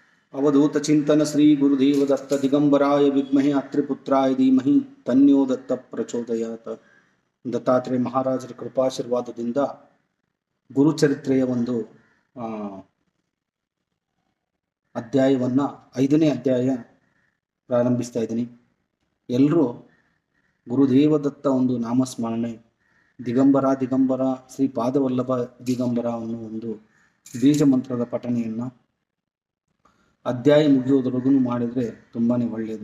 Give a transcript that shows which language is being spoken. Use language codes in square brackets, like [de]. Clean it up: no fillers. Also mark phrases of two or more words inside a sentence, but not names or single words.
[sa] अवधूत चिंतन श्री गुरुदेव दत्त दिगंबराय विद्महे अत्रिपुत्राय धीमहि तन्यो दत्त ಪ್ರಚೋದಯಾತ್. [kn] ದತ್ತಾತ್ರೇಯ ಮಹಾರಾಜರ ಕೃಪಾಶೀರ್ವಾದದಿಂದ ಗುರುಚರಿತ್ರೆಯ ಒಂದು ಅಧ್ಯಾಯವನ್ನು 5ನೇ ಅಧ್ಯಾಯ ಪ್ರಾರಂಭಿಸ್ತಾ ಇದ್ದೀನಿ. ಎಲ್ಲರೂ ಗುರುದೇವದತ್ತ ಒಂದು ನಾಮಸ್ಮರಣೆ, ದಿಗಂಬರ ದಿಗಂಬರ ಶ್ರೀ ಪಾದವಲ್ಲಭ ದಿಗಂಬರ ಅನ್ನೋ ಒಂದು ಬೀಜ ಮಂತ್ರದ ಪಠಣೆಯನ್ನು ಅಧ್ಯಾಯ ಮುಗಿಯೋದ್ರಗೂ ಮಾಡಿದರೆ ತುಂಬಾ ಒಳ್ಳೆಯದು.